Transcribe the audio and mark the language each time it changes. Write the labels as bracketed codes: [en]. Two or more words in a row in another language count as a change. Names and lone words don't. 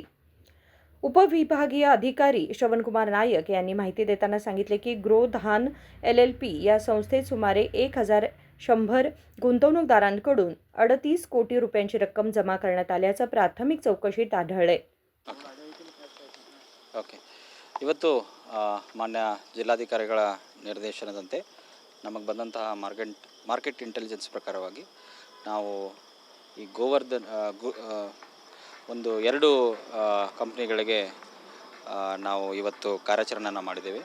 [mr] उपविभागीय अधिकारी श्रवणकुमार नायक यांनी माहिती देताना सांगितले की ग्रोधान LLP या संस्थेत सुमारे 1,100 गुंतवणूकदारांकडून 38 कोटी रुपयांची रक्कम जमा करण्यात आल्याचं प्राथमिक चौकशीत आढळले. [kn] ಓಕೆ. ಇವತ್ತು ಮಾನ್ಯ ಜಿಲ್ಲಾಧಿಕಾರಿಗಳ ನಿರ್ದೇಶನದಂತೆ ನಮಗೆ ಬಂದಂತಹ [en] market intelligence [kn] ಪ್ರಕಾರವಾಗಿ ನಾವು ಈ ಗೋವರ್ಧನ್ ಒಂದು 2 ಕಂಪ್ನಿಗಳಿಗೆ ನಾವು ಇವತ್ತು ಕಾರ್ಯಾಚರಣೆಯನ್ನು ಮಾಡಿದ್ದೇವೆ.